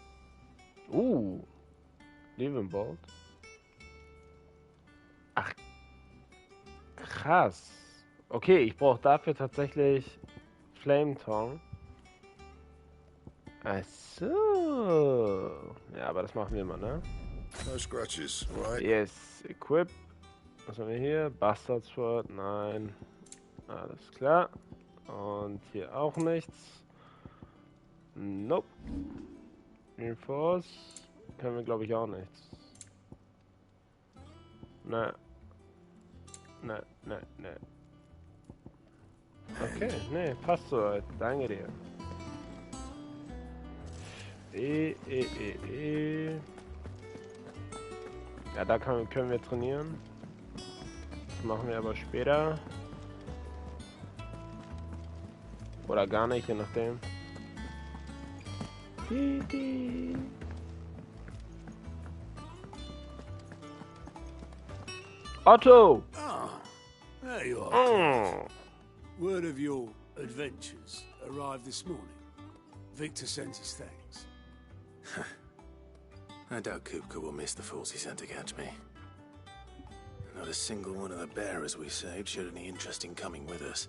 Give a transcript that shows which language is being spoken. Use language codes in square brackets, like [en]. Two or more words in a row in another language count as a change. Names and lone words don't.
[de] Levenbolt. Ach, krass. Okay, ich brauche dafür tatsächlich Flame Tongue. Ach so. Ja, aber das machen wir mal, ne? [en] No scratches, right? Yes, Equip. [de] Was haben wir hier? Bastard Sword, nein. Alles klar. Und hier auch nichts. [en] Nope. Reinforce. [de] Können wir, glaube ich, auch nichts. Ne. Ne, ne, ne. Okay, ne, passt so. Danke dir. Ja, da können wir trainieren. Das machen wir aber später. Oder gar nicht, je nachdem. Otto! [en] Ah, there you are. Oh. Word of your adventures arrived this morning. Victor sends his thanks. I doubt Kupka will miss the force he sent to catch me. Not a single one of the bearers we saved showed any interest in coming with us.